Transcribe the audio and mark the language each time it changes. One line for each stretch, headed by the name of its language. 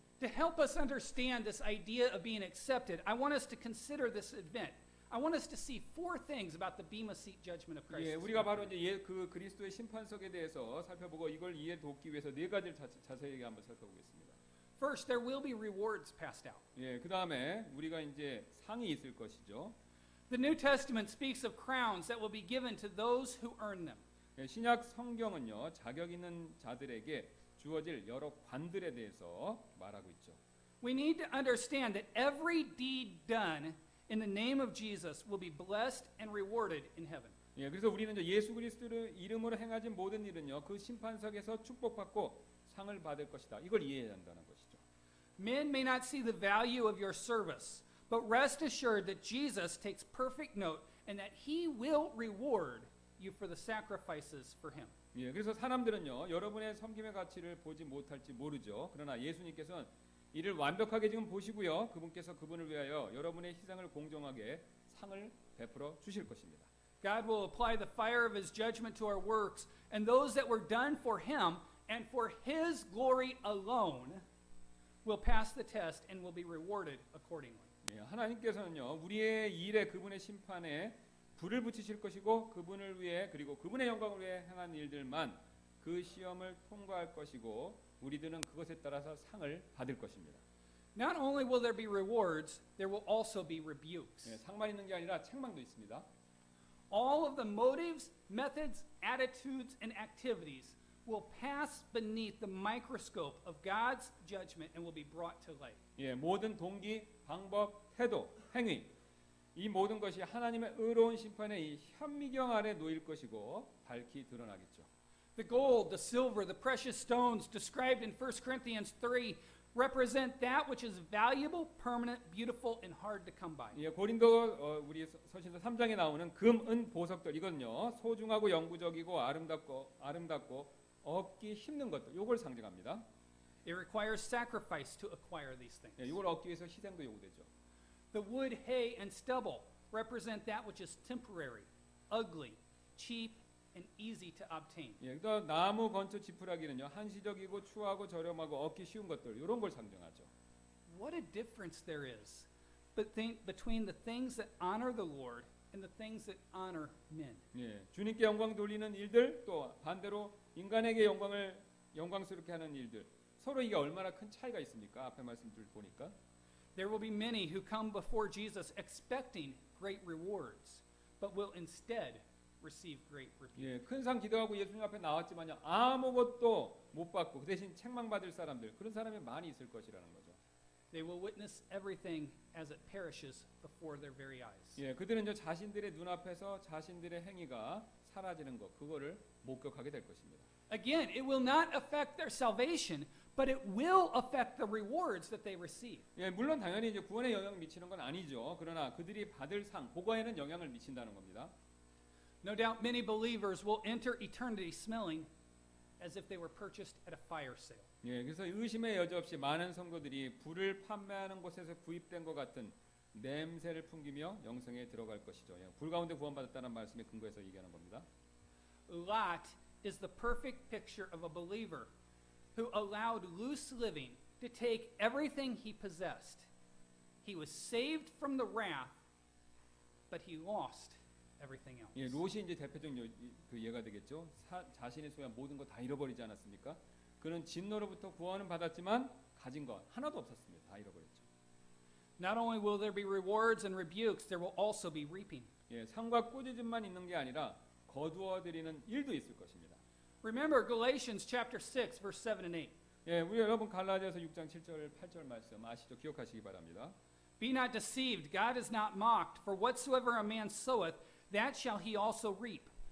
English: To help us understand this idea of being accepted, I want us to consider this event. I want us to see four things about the Bema seat judgment of Christ.
Korean: 예, 우리가 바로 이제 그 그리스도의 심판석에 대해서 살펴보고 이걸 이해 돕기 위해서 네 가지를 자세히 한번 살펴보겠습니다.
English: First, there will be rewards passed out.
Korean: 예, 그다음에 우리가 이제 상이 있을 것이죠.
English: The New Testament speaks of crowns that will be given to those who earn them.
Korean: 예, 신약 성경은요. 자격 있는 자들에게 주어질 여러 관들에 대해서 말하고 있죠.
English: We need to understand that every deed done in the name of Jesus will be blessed and rewarded in heaven.
Korean: 예, 그래서 우리는 이제 예수 그리스도의 이름으로 행하진 모든 일은요. 그 심판석에서 축복받고 상을 받을 것이다. 이걸 이해해야 한다는 것이죠.
English: Men may not see the value of your service, but rest assured that Jesus takes perfect note and that he will reward you for the sacrifices for him.
Korean: 예, 그래서 사람들은요. 여러분의 섬김의 가치를 보지 못할지 모르죠. 그러나 예수님께서는 이를 완벽하게 지금 보시고요. 그분께서 그분을 위하여 여러분의 희생을 공정하게 상을 베풀어 주실 것입니다.
English: God will apply the fire of his judgment to our works, and those that were done for him and for his glory alone will pass the test and will be rewarded accordingly.
Korean: 예, 하나님께서는요. 우리의 일에 그분의 심판에 불을 붙이실 것이고 그분을 위해 그리고 그분의 영광을 위해 행한 일들만 그 시험을 통과할 것이고 우리들은 그것에 따라서 상을 받을 것입니다.
English: Not only will there be rewards, there will also be rebukes.
Korean: 예, 상만 있는 게 아니라 책망도 있습니다.
English: All of the motives, methods, attitudes, and activities will pass beneath the microscope of God's judgment and will be brought to light.
Korean: 예, 모든 동기, 방법, 태도, 행위 이 모든 것이 하나님의 의로운 심판의 이 현미경 아래 놓일 것이고 밝히 드러나겠죠.
English: The gold, the silver, the precious stones described in 1 Corinthians 3 represent that which is valuable, permanent, beautiful, and hard to come by.
Korean: 예, 고린도 우리 서신서 3장에 나오는 금, 은, 보석들 이건요 소중하고 영구적이고 아름답고 얻기 힘든 것들 요걸 상징합니다.
English: It requires sacrifice to acquire these things.
Korean: 예, 이걸 얻기 위해서 희생도 요구되죠.
English: The wood, hay, and stubble represent that which is temporary, ugly, cheap, and easy to obtain.
Korean: 예, 또 나무, 건초, 지푸라기는요 한시적이고 추하고 저렴하고 얻기 쉬운 것들 이런 걸 상징하죠.
English: What a difference there is between the things that honor the Lord and the things that honor men.
Korean: 예, 주님께 영광 돌리는 일들 또 반대로 인간에게 영광스럽게 하는 일들 서로 이게 얼마나 큰 차이가 있습니까? 앞에 말씀들 보니까.
English: There will be many who come before Jesus expecting great rewards, but will instead receive great rebuke.
Korean: 예, 큰 상 기도하고 예수님 앞에 나왔지만요 아무것도 못 받고 그 대신 책망받을 사람들 그런 사람이 많이 있을 것이라는 거죠.
English: They will witness everything as it perishes before their very eyes.
Korean: 예, 그들은 저 자신들의 눈앞에서 자신들의 행위가 사라지는 것 그거를 목격하게 될 것입니다.
English: Again, it will not affect their salvation, but it will affect the rewards that they receive.
Korean: 예, 물론 당연히 이제 구원에 영향을 미치는 건 아니죠. 그러나 그들이 받을 상 그거에는 영향을 미친다는 겁니다.
English: No doubt many believers will enter eternity smelling as if they were purchased at a fire sale.
Korean: 예, 그래서 의심의 여지 없이 많은 성도들이 불을 판매하는 곳에서 구입된 것 같은 냄새를 풍기며 영성에 들어갈 것이죠. 예, 불 가운데 구원받았다는 말씀에 근거해서 얘기하는 겁니다.
English: Lot is the perfect picture of a believer who allowed loose living to take everything he possessed. He was saved from the wrath, but he lost everything else.
Korean: 예, 롯이 이제 대표적 그 예가 되겠죠. 자신의 소유한 모든 거 다 잃어버리지 않았습니까? 그는 진노로부터 구원은 받았지만 가진 거 하나도 없었습니다. 다 잃어버렸죠.
English: Not only will there be rewards and rebukes, there will also be reaping.
Korean: 예, 상과 꾸짖음만 있는 게 아니라 거두어 드리는 일도 있을 것입니다.
English: Remember Galatians chapter 6 verse 7 and 8.
Korean: 예, 우리 여러분 갈라디아서 6장 7절 8절 말씀 아시죠? 기억하시기 바랍니다.
English: Be not deceived, God is not mocked, for whatsoever a man soweth, that shall he also reap.